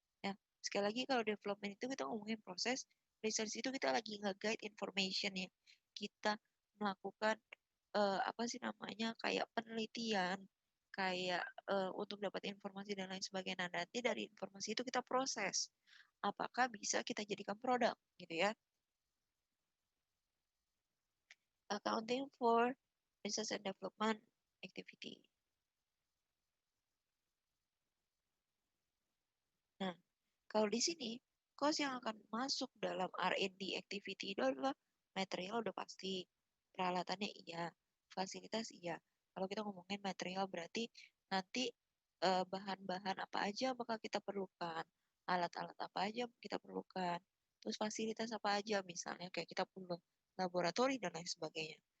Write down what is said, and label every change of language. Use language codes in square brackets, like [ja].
[id] Ya, sekali lagi kalau development itu kita ngomongin proses, research itu kita lagi nge-guide information ya. Kita melakukan apa sih namanya kayak penelitian, kayak untuk dapat informasi dan lain sebagainya. Nah, nanti dari informasi itu kita proses. Apakah bisa kita jadikan produk gitu ya. [en] Accounting for research and development activity. [id] Nah, kalau di sini, cost yang akan masuk dalam R&D activity itu adalah material udah pasti, peralatannya iya, fasilitas iya. Kalau kita ngomongin material berarti nanti bahan-bahan apa aja bakal kita perlukan, alat-alat apa aja kita perlukan, terus fasilitas apa aja misalnya kayak kita perlu laboratori dan lain sebagainya.